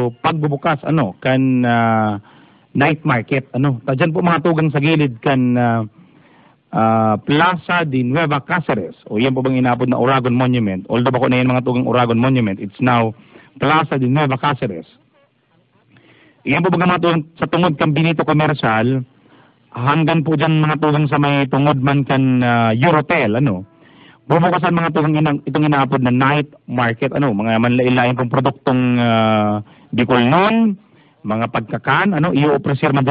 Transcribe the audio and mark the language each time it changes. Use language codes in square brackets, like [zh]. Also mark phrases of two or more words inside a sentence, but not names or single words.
[bik] pagbubukas kan [en] night market [bik] tadyan po mga tugang sa gilid kan Plaza de Nueva Cáceres o yan po bang inabot na Oragon Monument, although bako na yan mga tugang Oragon Monument, [en] it's now [bik] Plaza de Nueva Cáceres. Yan po bang mga tugang sa tungod kan Benito Commercial hanggang po dyan mga tugang sa may tungod man kan Eurotel bubukasan mga tugang itong inaapod na [en] night market [bik] mga manlailain pong produktong Bicol noon, mga pagkakan i-opresir man dyan